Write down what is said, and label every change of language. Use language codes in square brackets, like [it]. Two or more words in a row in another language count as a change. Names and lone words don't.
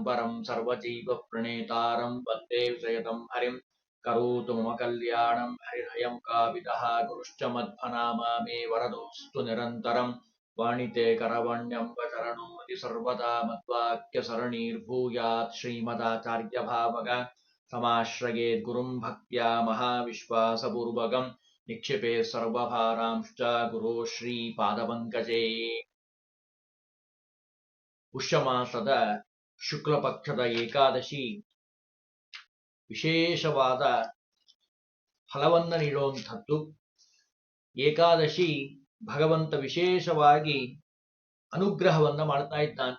[sa] परं सर्वजीवप्रणेतारं वन्दे विषयतं हरिं करोतु मम कल्याणं हरिर्हयं काविदः गुरुश्च मध्वनामा मे वरदोऽस्तु निरन्तरं वाणिते करवण्यम्बचरणोऽति सर्वदा मद्वाक्यसरणीर्भूयात् श्रीमदाचार्यभावग समाश्रयेत् गुरुं भक्त्या महाविश्वासपूर्वकं निक्षिपे सर्वभारांश्च गुरो श्रीपादपङ्कजे। [kn] ಪುಷ್ಯಮಾಸದ ಶುಕ್ಲ ಪಕ್ಷದ ಏಕಾದಶಿ ವಿಶೇಷವಾದ ಫಲವನ್ನು ನೀಡುವಂಥದ್ದು. ಏಕಾದಶಿ ಭಗವಂತ ವಿಶೇಷವಾಗಿ ಅನುಗ್ರಹವನ್ನ ಮಾಡ್ತಾ ಇದ್ದಾನೆ.